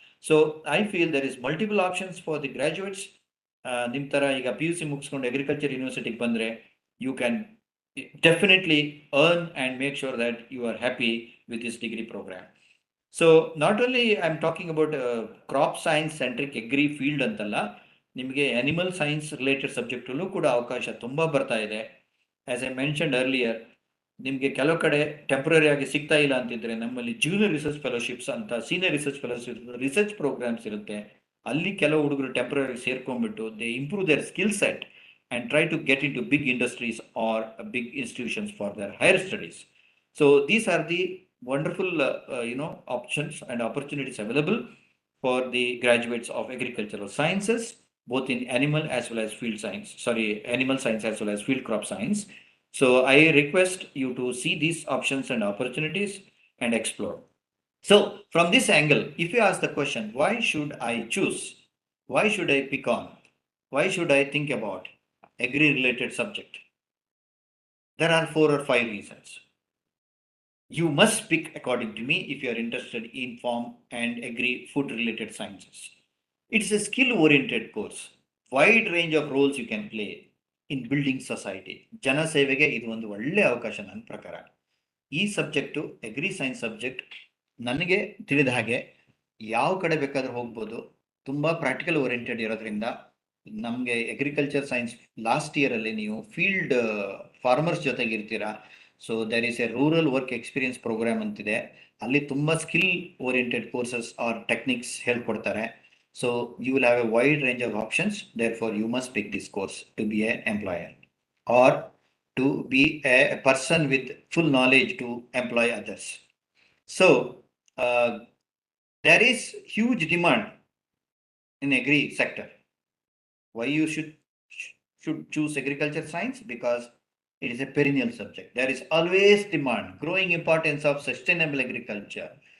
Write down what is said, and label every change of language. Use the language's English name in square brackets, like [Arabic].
[English] So I feel there is multiple options for the graduates. [Kannada] ನಿಮ್ಮ ಥರ ಈಗ PUC ಮುಗಿಸ್ಕೊಂಡು ಅಗ್ರಿಕಲ್ಚರ್ ಯೂನಿವರ್ಸಿಟಿಗೆ ಬಂದರೆ [English] you can definitely earn and make sure that you are happy with this degree program. So not only I'm talking about crop science centric agri field [Kannada] ಅಂತಲ್ಲ, ನಿಮಗೆ [English] animal science related subject [Kannada] ಅಲ್ಲೂ ಕೂಡ ಅವಕಾಶ ತುಂಬಾ ಬರ್ತಾ ಇದೆ. [English] As I mentioned earlier, [Kannada] ನಿಮಗೆ ಕೆಲವು ಕಡೆ ಟೆಂಪ್ರರಿ ಆಗಿ ಸಿಗ್ತಾ ಇಲ್ಲ ಅಂತಿದ್ರೆ ನಮ್ಮಲ್ಲಿ ಜೂನಿಯರ್ ರಿಸರ್ಚ್ ಫೆಲೋಶಿಪ್ಸ್ ಅಂತ, senior research fellowship research programmes ಇರುತ್ತೆ. ಅಲ್ಲಿ ಕೆಲವು ಹುಡುಗರು temporary ಸೇರ್ಕೊಂಡ್ಬಿಟ್ಟು [English] They improve their skill set and try to get into big industries or big institutions for their higher studies. So these are the wonderful options and opportunities available for the graduates of agricultural sciences, both in animal as well as field science, animal science as well as field crop science. So I request you to see these options and opportunities and explore. So from this angle, if you ask the question, why should I choose? Why should I pick on? Why should I think about agri related subject? There are 4 or 5 reasons. You must pick, according to me, if you are interested in farm and agri food related sciences. It's a skill oriented course. Wide range of roles you can play in building society. [Kannada] Jana sevege idu ಒಂದು ಒಳ್ಳೆ ಅವಕಾಶ ನನ್ನ ಪ್ರಕಾರ. ಈ subject agri science subject ನನಗೆ ತಿಳಿದ ಹಾಗೆ ಯಾವ ಕಡೆ ಬೇಕಾದ್ರೂ ಹೋಗ್ಬೋದು. ತುಂಬ ಪ್ರಾಕ್ಟಿಕಲ್ ಓರಿಯೆಂಟೆಡ್ ಇರೋದ್ರಿಂದ ನಮಗೆ ಅಗ್ರಿಕಲ್ಚರ್ ಸೈನ್ಸ್ ಲಾಸ್ಟ್ ಇಯರಲ್ಲಿ ನೀವು ಫೀಲ್ಡ್ ಫಾರ್ಮರ್ಸ್ ಜೊತೆಗೆ ಇರ್ತೀರಾ. [English] so there is a rural work experience programme [Kannada] ಅಂತಿದೆ. ಅಲ್ಲಿ ತುಂಬ [English] skill oriented courses or techniques [Kannada] ಹೇಳ್ಕೊಡ್ತಾರೆ. [English] So you will have a wide range of options. There for you must pick this course to be a employer or to be a person with full knowledge to employ others. So there is huge demand in agri sector. Why you should choose agriculture science? Because it is a perennial subject. There is always demand, growing importance of sustainable agriculture.